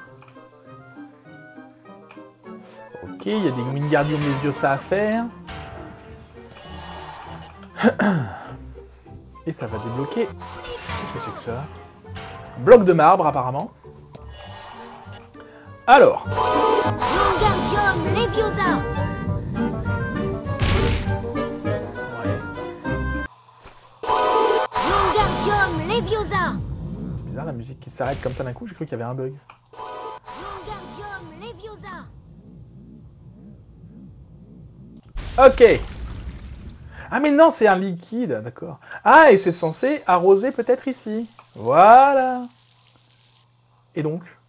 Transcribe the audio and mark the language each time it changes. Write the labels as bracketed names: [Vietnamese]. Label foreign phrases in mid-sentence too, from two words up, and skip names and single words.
[French] Ok, il y a des Wingardium Leviosa à faire. Et ça va débloquer... Qu'est-ce que c'est que ça? Bloc de marbre apparemment. Alors. Wingardium Leviosa. Ouais. Wingardium Leviosa. C'est bizarre la musique qui s'arrête comme ça d'un coup, j'ai cru qu'il y avait un bug. Wingardium Leviosa. Ok. Ah mais non, c'est un liquide, d'accord. Ah, et c'est censé arroser peut-être ici. Voilà. Et donc?